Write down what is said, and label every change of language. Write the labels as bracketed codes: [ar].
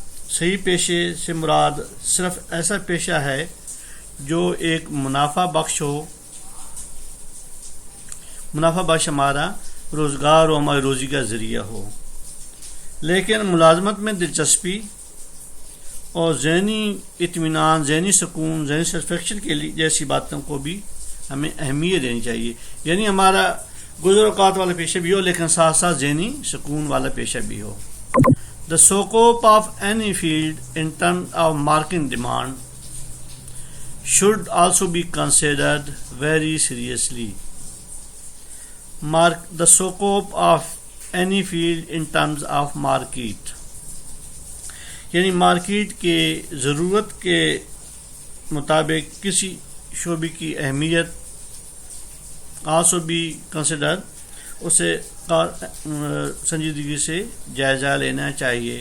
[ur] صحیح پیشے سے مراد صرف ایسا پیشہ ہے جو ایک منافع بخش ہو، منافع بخش ہمارا روزگار اور ہماری روزی کا ذریعہ ہو، لیکن ملازمت میں دلچسپی اور ذہنی اطمینان، ذہنی سکون، ذہنی سیٹسفیکشن کے لیے جیسی باتوں کو بھی ہمیں اہمیت دینی چاہیے. یعنی ہمارا گزر اوقات والا پیشہ بھی ہو لیکن ساتھ ساتھ ذہنی سکون والا پیشہ بھی ہو. [en] The scope of any field in terms of market demand should also be considered very seriously. The scope of any field in terms of market، [ur] یعنی مارکیٹ کے ضرورت کے مطابق کسی شعبے کی اہمیت [en] also be considered، [ur] اسے سنجیدگی سے جائزہ لینا چاہیے.